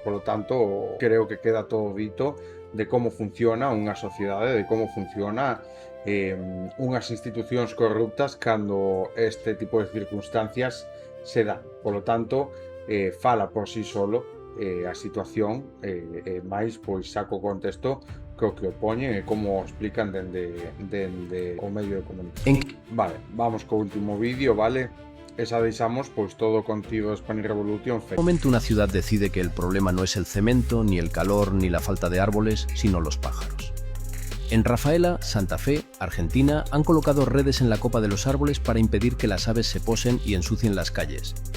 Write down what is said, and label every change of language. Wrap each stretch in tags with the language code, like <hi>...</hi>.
<es>Por lo tanto,</es> <gl>creo que queda todo dito de como funciona unha sociedade, de como funciona unhas institucións corruptas cando este tipo de circunstancias se dan.</gl> <es>Por lo tanto,</es> <gl>fala por sí solo a situación, máis pois saco contexto que o que opoñen e como o explican dende o medio de comunicación. Vale, vamos co último vídeo, vale? Esa deixamos pois todo o contido de Spanish Revolution.</gl> <es>En un momento una ciudad decide que el problema no es el cemento, ni el calor, ni la falta de árboles, sino los pájaros. En Rafaela, Santa Fe, Argentina, han colocado redes en la copa de los árboles para impedir que las aves se posen y ensucien las calles.</es>